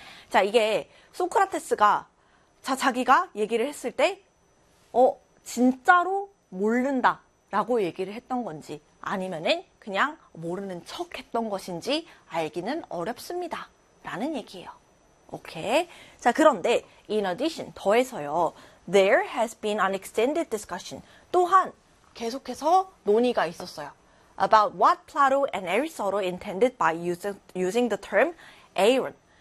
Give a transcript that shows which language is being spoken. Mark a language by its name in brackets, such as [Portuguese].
[Korean] 자, 이게 소크라테스가 자기가 얘기를 했을 때, 진짜로 모른다. 라고 얘기를 했던 건지, 아니면은 그냥 모르는 척 했던 것인지 알기는 어렵습니다. 라는 얘기예요. 오케이. 자, 그런데, [English] in addition, [Korean] 더해서요, [English] there has been an extended discussion. [Korean] 또한, 계속해서 논의가 있었어요. [English] About what Plato and Aristotle intended by using the term aeon.